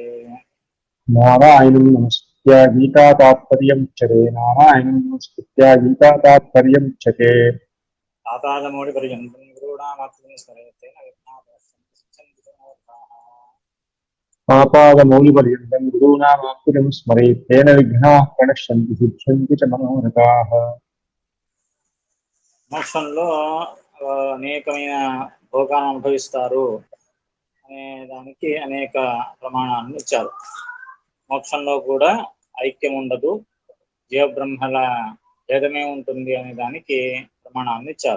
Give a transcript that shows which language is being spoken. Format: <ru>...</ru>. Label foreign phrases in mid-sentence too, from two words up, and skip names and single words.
<sa>नारायणं नमस्कृत्य गीता तात्पर्यमुच्यते नारायणं नमस्कृत्य गीता तात्पर्यमुच्यते। पातालमौलिपर्यन्तं गुरूणामात्मनि स्मरेत् तेन विघ्नाः प्रणश्यन्ति सर्वोत्थाः। पापादमौलिपर्यन्तं गुरूणामाप्तिं स्मरेत् तेन विघ्नाः प्रणश्यन्ति सिद्ध्यन्ति च मनोरथाः।</sa> <te>మోక్షంలో అనేకమైన భోగాలను అనుభవిస్తారు అనే దానికి అనేక ప్రమాణాలను ఇచ్చారు. మోక్షంలో కూడా ఐక్యం ఉండదు, జీవబ్రహ్మల భేదమే ఉంటుంది అనే దానికి ప్రమాణాలను ఇచ్చారు.</te>